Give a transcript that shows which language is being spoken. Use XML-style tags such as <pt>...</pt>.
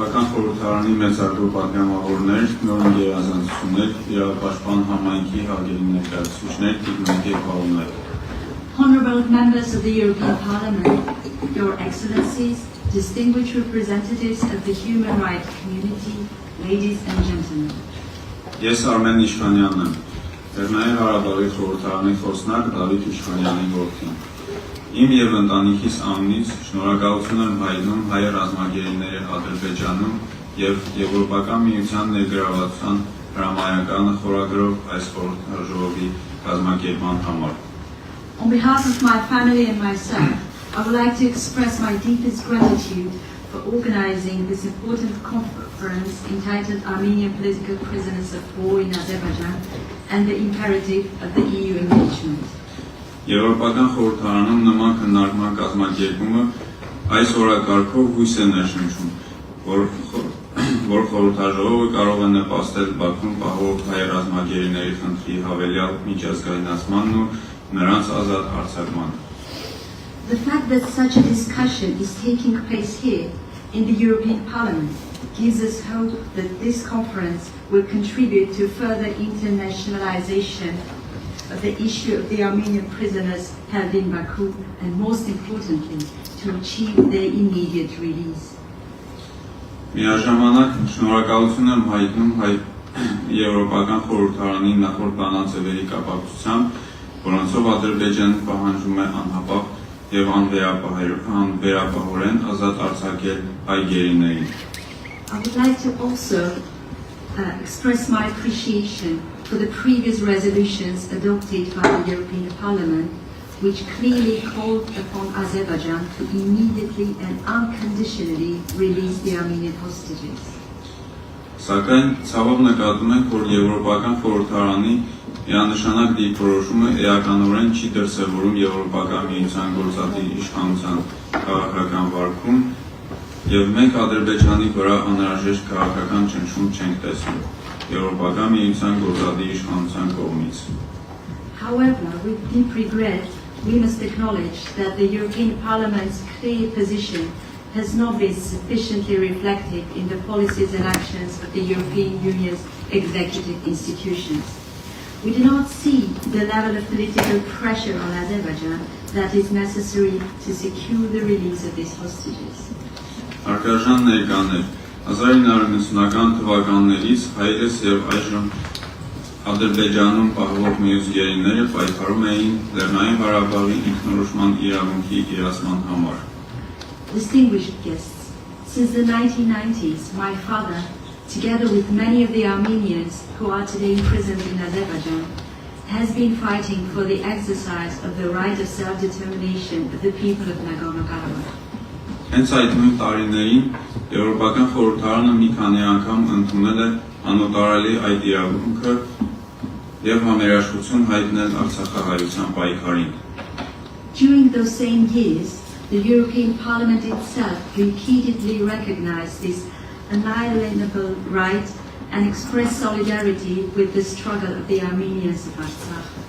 <hy>խորհրդարանի մեծարգո պատգամավորներ, նոր գերազանցություններ, իրավապաշտպան համայնքի հարգելի ներկայացուցիչներ, տիկնիկ եւ պարոններ.</hy> <en>Honorable members of the European Parliament, Your Excellencies, distinguished representatives of the human rights community, ladies and gentlemen.</en> <hy>Ես Արմեն Իշխանյանն եմ, Լեռնային Ղարաբաղի խորհրդարանի խոսնակ Դավիթ Իշխանյանի որդին։ Իմ եւ ընտանիքիս անունից շնորհակալություն եմ հայտնում հայ ռազմագերիների Ադրբեջանում եւ Եվրոպական միության ներգրավվածության հրամայականը խորագրով այս խորհրդաժողովի կազմակերպման համար։</hy> <en>On behalf of my family and myself, I would like to express my deepest gratitude for organizing this important conference entitled Armenian Political Prisoners of War in Azerbaijan and the Imperative of the EU Engagement.</en> <hy>Եվրոպական խորհրդարանում նման քննարկման կազմակերպումը այս օրակարգով հույս է ներշնչում, որ խորհրդաժողովը կարող է նպաստել Բաքուն պահող հայ ռազմագերիների խնդրի հավելյալ միջազգայնացմանն ու նրանց ազատ արձակմանը։</hy> <en>The fact that such a discussion is taking place here in the European Parliament gives us hope that this conference will contribute to further internationalization of the issue of the Armenian prisoners held in Baku and most importantly to achieve their immediate release.</en> <hy>Միաժամանակ շնորհակալություն եմ հայտնում Եվրոպական խորհրդարանի նախորդ բանաձևերի կապակցությամբ, որոնցով Ադրբեջանը պահանջում է անհապաղ եւ անվերապահորեն ազատ արձակել հայ գերիներին։</hy> <en>I would like to also express my appreciation for the previous resolutions adopted by the European Parliament, which clearly called upon Azerbaijan to immediately and unconditionally release the Armenian hostages.</en> <hy>Սակայն ցավով նկատում ենք, որ Եվրոպական խորհրդարանի միանշանակ դիրքորոշումը էականորեն չի դրսևորում Եվրոպական միության գործադիր իշխանության քաղաքական վարքում եւ մենք Ադրբեջանի վրա անհրաժեշտ քաղաքական ճնշում չենք տեսնում Եվրոպական միության գործադիր իշխանության կողմից։</hy> <en>However, with deep regret, we must acknowledge that the European Parliament's clear position has not been sufficiently reflected in the policies and actions of the European Union's executive institutions. We do not see the level of political pressure on Azerbaijan that is necessary to secure the release of these hostages.</en> <hy>Արկաժան ներկաներ 1990-ական թվականներից հայերս եւ այժմ Ադրբեջանում պահվող մյուս գերիները պայքարում էին Լեռնային Ղարաբաղի ինքնորոշման իրավունքի իրացման համար։</hy> <en>Distinguished guests, since the 1990s, my father, together with many of the Armenians who are today imprisoned in Azerbaijan, has been fighting for the exercise of the right of self-determination of the people of Nagorno-Karabakh.</en> <hy>Հենց այդ նույն տարիներին Եվրոպական խորհրդարանը մի քանի անգամ ընդունել է անօտարալի այդ իրավունքը եւ համերաշխություն հայտնել Արցախահայության պայքարին։</hy> <en>During those same years, the European Parliament itself repeatedly recognized this unalienable right and expressed solidarity with the struggle of the Armenians of Artsakh.</en>